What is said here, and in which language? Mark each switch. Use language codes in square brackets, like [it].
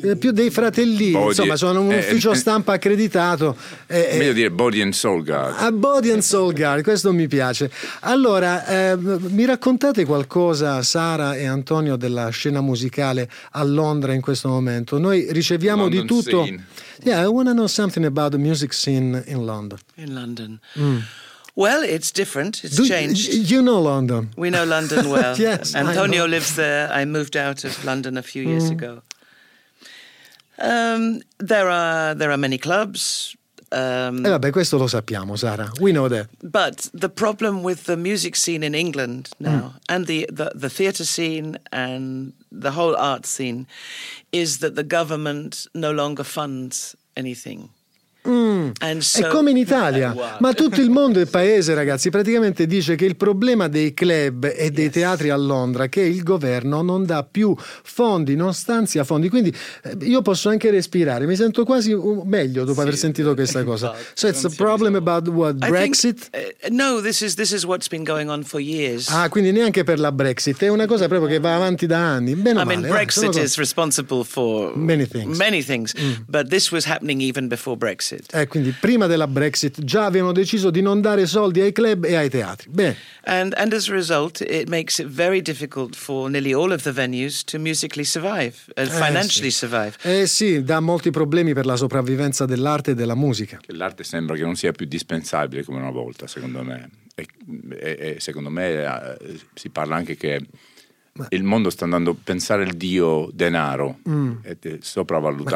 [it] dei fratellini, body, insomma, sono un ufficio stampa accreditato. Meglio dire body and soul guard. A body and soul guard, questo mi piace. Allora, mi raccontate qualcosa, Sara e Antonio, della scena musicale a Londra in questo momento. Noi riceviamo [en] London [it] di tutto. [en] Scene. Yeah, I want to know something about the music scene in London. In London. Mm. Well, it's different. It's changed. You know London. We know London well. Yes, Antonio lives there. I moved out of London a few years ago. There are many clubs. [it] Vabbè, questo lo sappiamo, Sara. [en] We know that. But the problem with the music scene in England now and the theatre scene and the whole art scene is that the government no longer funds anything. [it] È come in Italia, ma tutto il mondo e il paese, ragazzi, praticamente dice che il problema dei club e dei teatri a Londra è che il governo non dà più fondi, non stanzia fondi. Quindi io posso anche respirare, mi sento quasi meglio dopo aver sentito questa cosa. [en] So it's a problem about what, Brexit? No, this is what's been going on for years. [it] Ah, quindi neanche per la Brexit, è una cosa proprio che va avanti da anni. Bene o male, [en] Brexit is responsible for many things. But this was happening even before Brexit. [it] Quindi prima della Brexit già avevano deciso di non dare soldi ai club e ai teatri. Bene. [en] And as a result, it makes it very difficult for nearly all of the venues to musically survive and financially survive. [it] Eh sì, dà molti problemi per la sopravvivenza dell'arte e della musica. L'arte sembra che non sia più dispensabile come una volta, secondo me. E secondo me si parla anche che il mondo sta andando a pensare il dio denaro, è sopravvalutato.